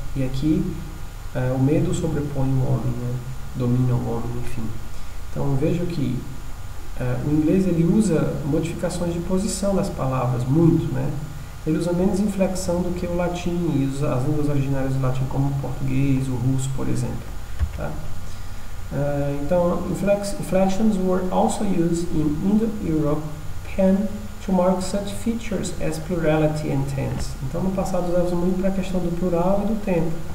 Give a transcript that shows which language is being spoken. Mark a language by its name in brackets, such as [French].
[Portuguese] E aqui o medo sobrepõe o homem, né? Domina o homem, enfim. Então veja que o inglês ele usa modificações de posição das palavras muito, né? Ele usa menos inflexão do que o latim e as línguas originárias do latim, como o português, o russo, por exemplo. Tá? Então, [English] inflections were also used in Indo-European to mark such features as plurality and tense. [Portuguese] Então, no passado usava muito para a questão do plural e do tempo.